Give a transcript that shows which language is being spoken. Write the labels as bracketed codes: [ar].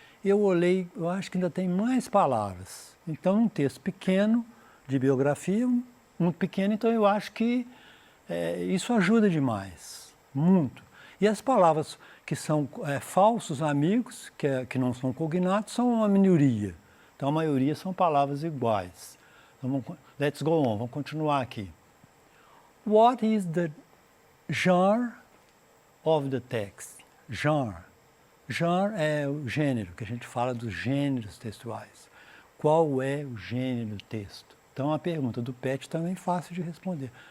[pt] Eu olhei, eu acho que ainda tem mais palavras. Então, um texto pequeno, de biografia, muito pequeno, então eu acho que isso ajuda demais, muito. E as palavras que são falsos amigos, que não são cognatos, são uma minoria. Então, a maioria são palavras iguais. Então, [en] let's go on, [pt] vamos continuar aqui. [en] What is the genre of the text? Genre. [pt] Genre é o gênero, que a gente fala dos gêneros textuais. Qual é o gênero do texto? Então, a pergunta do Pet também é fácil de responder.